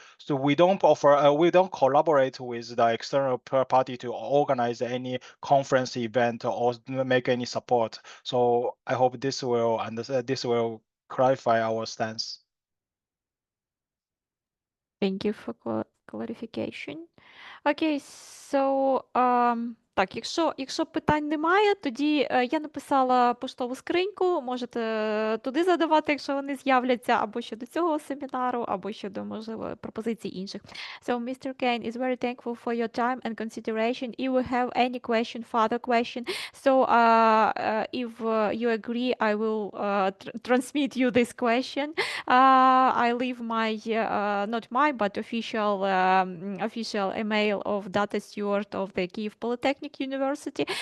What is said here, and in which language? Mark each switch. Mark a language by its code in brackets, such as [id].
[en] So we don't offer we don't collaborate with the external party to organize any conference event or make any support. So I hope this will clarify our stance. Thank you for clarification. [uk] Окей, so, так, якщо питань немає, тоді я написала поштову скриньку, можете туди задавати, якщо вони з'являться, або щодо цього семінару, або щодо, можливо, пропозицій інших. [en] So, Mr. Kane is very thankful for your time and consideration. If you have any further question, so if you agree, I will transmit you this question. I leave my, not mine, but official email of data steward of the Kyiv Polytechnic University.